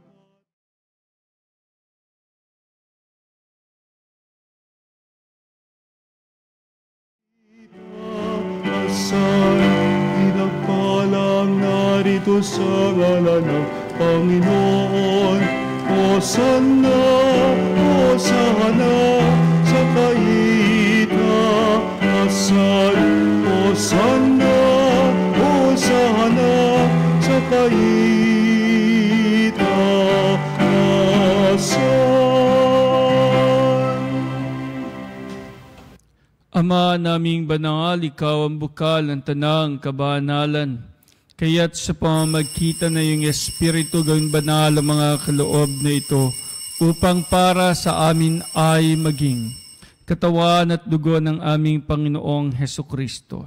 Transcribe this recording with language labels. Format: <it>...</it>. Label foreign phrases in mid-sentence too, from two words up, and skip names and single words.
<tl>pinagpalang narito sa ngalan ng Panginoon. Hosanna, Hosanna sa kaitaasan. Hosanna, Hosanna sa kaitaasan. Ama naming banal, ikaw ang bukal ng tanang kabanalan. Kaya't sa pamamagitan na iyong Espiritu gawing banal ang mga kaloob na ito upang para sa amin ay maging katawan at dugo ng aming Panginoong Hesukristo.</tl>